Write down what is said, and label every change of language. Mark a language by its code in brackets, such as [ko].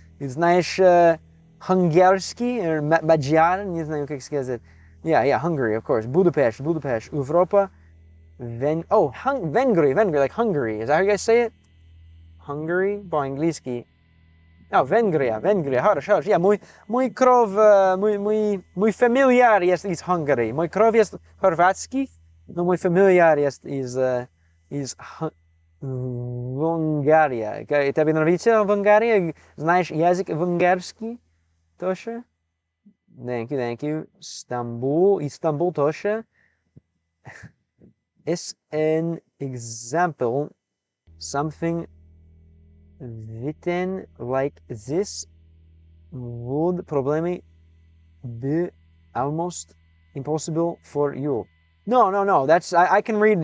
[ru] Знаешь Hungarski or Magyar? Не знаю, как сказать. [en] Yeah, Hungary, of course. Budapest. Europa. Vengry, like Hungary. Is that how you guys say it? [ru] Hungary? По английски. Oh, Венгрия. Хорошо. Yeah, мой кров, мой фамильяр есть из Hungary. Мой кров есть хорватский, но мой фамильяр есть из Венгария. Тебе нравится Венгария? Знаешь язык венгерский? [en] Тоже? Thank you. [ru] Istanbul тоже. [en] Is an example something written like this would probably be almost impossible for you. No. That's I can read.